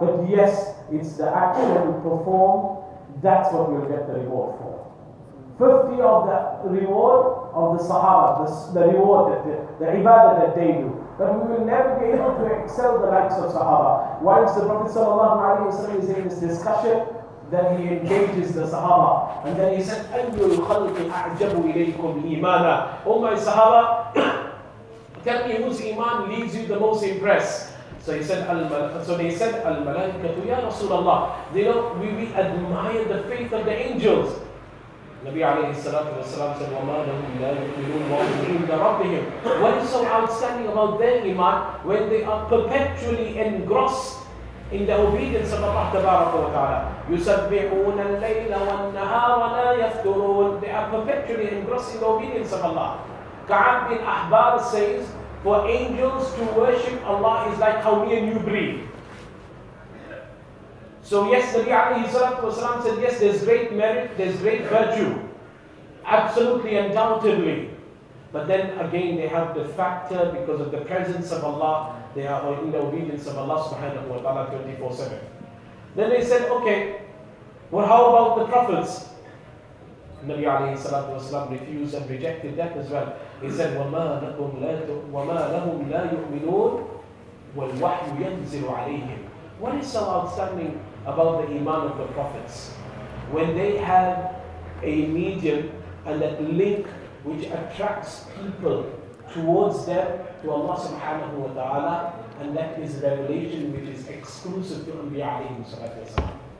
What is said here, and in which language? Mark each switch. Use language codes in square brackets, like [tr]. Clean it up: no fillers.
[en] But yes, it's the action performed. That's what we'll get the reward for. 50 of the reward of the Sahaba, the reward, the ibadah that they do. But we will never be able to excel the likes of Sahaba. Once the Prophet ﷺ is in this discussion, then he engages the Sahaba. And then he said, [ar] أَيُّ الْخَلْقِ أَعْجَبُ إِلَيْكُمْ إِيمَانًا. [en] Oh my Sahaba, tell me whose iman leaves you the most impressed. So they said, [ar] Al-Malaikatu ya Rasulullah. [en] We admire the faith of the angels. [ar] Nabi alayhi salatu wasalam said, وَمَا لَهُمْ لَا يُؤْمِنُونَ وَهُمْ عِنْدَ رَبِّهِمْ. [en] What is so outstanding about their iman when they are perpetually engrossed in the obedience of Allah tabaraka wa ta'ala? [ar] يُسَبِّحُونَ اللَّيْلَ وَالنَّهَارَ لَا يَفْتُرُونَ. [en] They are perpetually engrossed in the obedience of Allah. Ka'ab bin Ahbar says, for angels to worship Allah is like how me and you breathe. So yes, Nabi alayhi salatu wasalam said, yes, there's great merit, there's great virtue. Absolutely, undoubtedly. But then again, they have the factor because of the presence of Allah. They are in the obedience of Allah subhanahu wa ta'ala 24/7. Then they said, okay, well, how about the prophets? Nabi alayhi salatu wasalam refused and rejected that as well. He said, [ar] وَمَا لَهُمْ لَا يُؤْمِنُونَ وَالْوَحْيُ يَنْزِلُ عَلَيْهِمْ. [en] What is so outstanding about the iman of the prophets? When they have a medium and that link which attracts people towards them, to Allah subhanahu wa ta'ala, and that is revelation which is exclusive to Anbiya alayhi salatu wasalam.